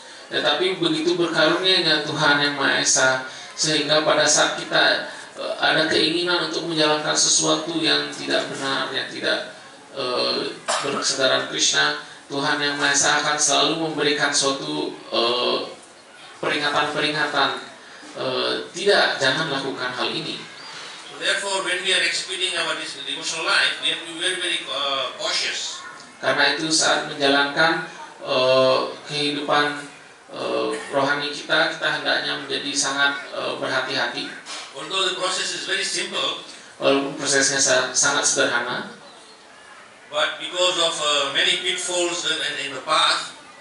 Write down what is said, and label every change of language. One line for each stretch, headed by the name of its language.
Indonesian: Tetapi begitu berkarunianya Tuhan yang Maha Esa, sehingga pada saat kita ada keinginan untuk menjalankan sesuatu yang tidak benar, yang tidak berkesadaran Krishna, Tuhan yang Maha Esa akan selalu memberikan suatu peringatan-peringatan, tidak, jangan lakukan hal ini.
English: So therefore, when we are executing our devotional life, we have to be very, very cautious.
Indonesian: Karena itu saat menjalankan kehidupan rohani kita hendaknya menjadi sangat berhati-hati.
English: Although the process is very simple,
Indonesian: Walaupun prosesnya sangat sederhana,
English: but because of many pitfalls in the path,